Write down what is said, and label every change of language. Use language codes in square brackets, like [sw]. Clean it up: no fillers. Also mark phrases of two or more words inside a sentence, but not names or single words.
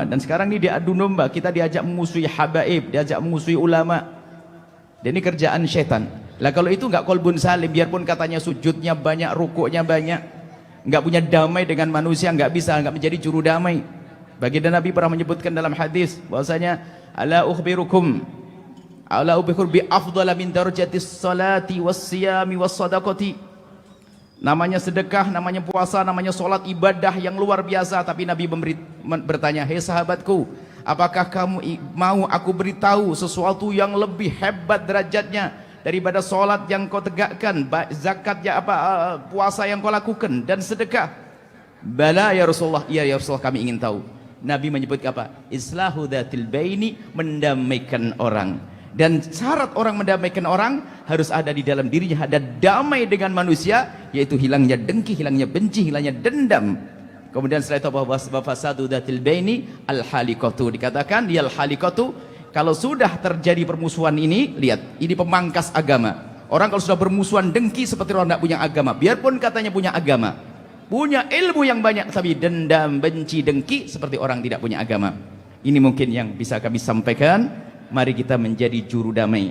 [id] Dan sekarang ini diadu domba, kita diajak memusuhi habaib, diajak memusuhi ulama. Dan ini kerjaan syaitan. Lah kalau itu nggak [ar] قلب سليم, [id] biarpun katanya sujudnya banyak, rukuknya banyak, nggak punya damai dengan manusia, nggak bisa, nggak menjadi juru damai. Baginda Nabi pernah menyebutkan dalam hadis bahwasanya [ar] ألا أخبركم بأفضل من درجة الصلاة والصيام والصدقة. [id] Namanya sedekah, namanya puasa, namanya solat, ibadah yang luar biasa. Tapi Nabi bertanya, hei sahabatku, apakah kamu mau aku beritahu sesuatu yang lebih hebat derajatnya daripada solat yang kau tegakkan, zakat ya puasa yang kau lakukan, dan sedekah? [ar] بلى يا رسول الله, [id] iya [ar] يا رسول الله, [id] kami ingin tahu. Nabi menyebut apa? [ar] إصلاح ذات البين, [id] mendamaikan orang. Dan syarat orang mendamaikan orang harus ada di dalam dirinya, ada damai dengan manusia, yaitu hilangnya dengki, hilangnya benci, hilangnya dendam. Kemudian setelah itu bahwa [ar] فساد ذات البين الحالقة, [id] dikatakan ya al-halikatu, kalau sudah terjadi permusuhan ini, lihat, ini pemangkas agama. Orang kalau sudah bermusuhan, dengki seperti orang tidak punya agama. Biarpun katanya punya agama, punya ilmu yang banyak, tapi dendam, benci, dengki seperti orang tidak punya agama. Ini mungkin yang bisa kami sampaikan. Mari kita menjadi juru damai.